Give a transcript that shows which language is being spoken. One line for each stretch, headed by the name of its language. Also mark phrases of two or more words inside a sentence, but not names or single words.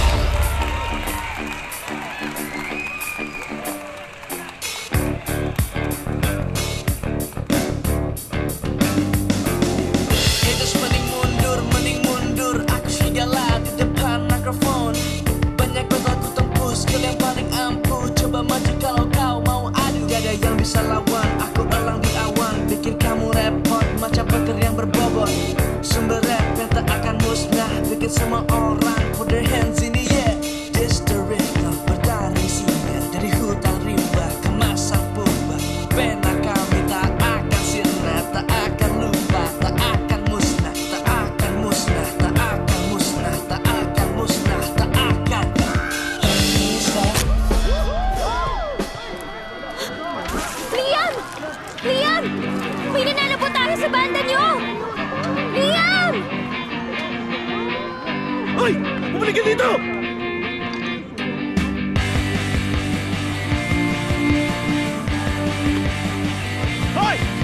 Indonesian: Haters mending mundur, aku serigala di depan mikrofon. Banyak bakal ku tembus, skill yang paling ampuh. Coba maju kalau kau mau adu. Gak ada yang bisa lawan, aku elang di awan. Bikin kamu repot, macam petir yang berbobot. Sumber rap yang tak akan musnah, bikin semua orang
English: put their hands in the air. This the rhythm,
Indonesian: bertaring singa dari hutan rimba ke masa purba. Pena kami tak akan sirna, tak akan lupa, tak akan musnah, tak akan musnah, tak akan musnah, tak akan musnah, tak akan bisa. Liam! Liam!
Filipino: May nanalo po tayo sa banda niyo! Liam! Hoy! Bumalik ka dito! Hoy!